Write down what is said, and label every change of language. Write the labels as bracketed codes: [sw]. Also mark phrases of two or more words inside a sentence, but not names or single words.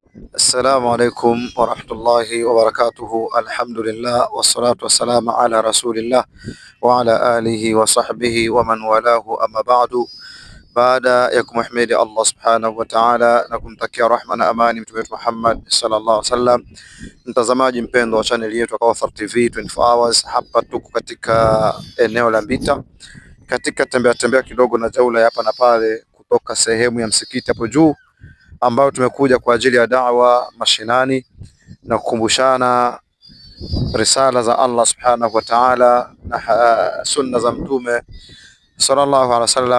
[ar] السلام عليكم ورحمة الله وبركاته. الحمد لله والصلاة والسلام على رسول الله وعلى آله وصحبه ومن والاه أما بعد. [sw] Baada ya kumhimidi [ar] الله سبحانه وتعالى [sw] na kumtakia rahma na amani mtume wetu Muhammad [ar] صلى الله عليه [sw] wasallam, mtazamaji mpendwa wa channel yetu Kawthar TV 24 hours, hapa tuko katika eneo la Mbita katika tembea kidogo na jaula ya hapa na pale kutoka sehemu ya msikiti hapo juu, ambao tumekuja kwa ajili ya da'wa mashinani na kukumbushana risala za [ar] الله سبحانه وتعالى [sw] na sunna za mtume [ar] صلى الله عليه وسلم.